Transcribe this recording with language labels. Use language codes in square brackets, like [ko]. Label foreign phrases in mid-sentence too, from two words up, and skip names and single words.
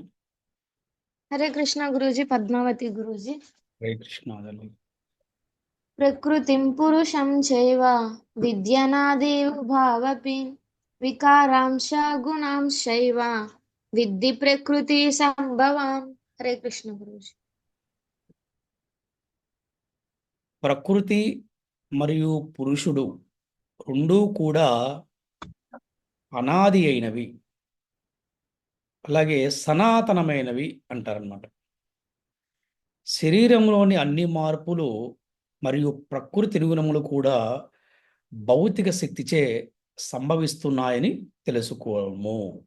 [sa] हरे कृष्ण गुरुजी पद्मावती गुरुजी। हरे कृष्ण. प्रकृतिं पुरुषं चैव विद्यनादेव भावपि विकारांश गुणांश्चैव विद्धि प्रकृति संभवान्। हरे कृष्ण गुरुजी। [te] ప్రకృతి మరియు పురుషుడు రెండూ కూడా అనాది అయినవి, అలాగే సనాతనమైనవి అంటారన్నమాట. శరీరంలోని అన్ని మార్పులు మరియు ప్రకృతి నిర్గుణములు కూడా భౌతిక శక్తిచే సంభవిస్తున్నాయని తెలుసుకోము.